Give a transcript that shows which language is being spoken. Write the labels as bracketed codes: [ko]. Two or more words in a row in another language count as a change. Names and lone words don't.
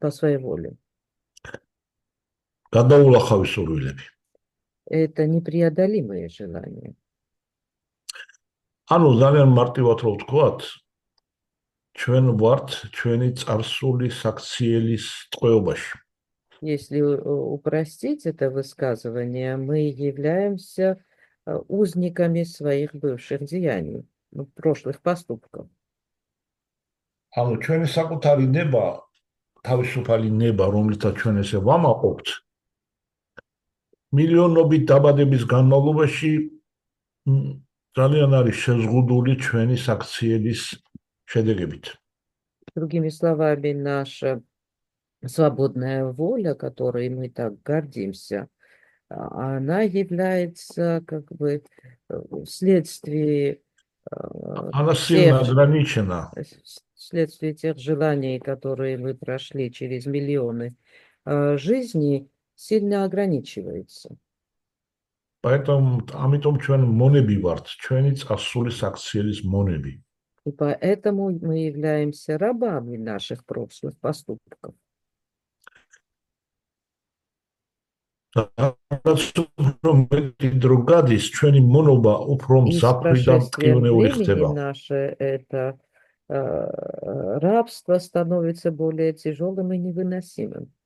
[ka] გადაულახავი სურვილები. [ru] Это непреодолимые желания. [ka] ანუ ძალიან მარტივად რო ვთქვათ, ჩვენ ვართ ჩვენი წარსული საქციელის ტყვეობაში. [ru] Если упростить это высказывание, мы являемся узниками своих бывших деяний, прошлых поступков. [ka] ანუ ჩვენი საკუთარი ნება, თავისუფალი ნება, რომლითაც ჩვენ ესე ვამაყობთ, მილიონობით დაბადების განმავლობაში ძალიან არის შეზღუდული ჩვენი საქციელის შედეგებით. [ru] Другими словами, наша свободная воля, которой мы так гордимся, она является как бы вследствие тех желаний, которые мы прошли через миллионы жизней, сильно ограничивается. [ka] Поэтому ამიტომ ჩვენ მონები ვართ, ჩვენი წარსული საქციელის მონები. [ru] И поэтому мы являемся рабами наших прошлых поступков. И с прошествием времени наше это рабство становится более тяжелым и невыносимым.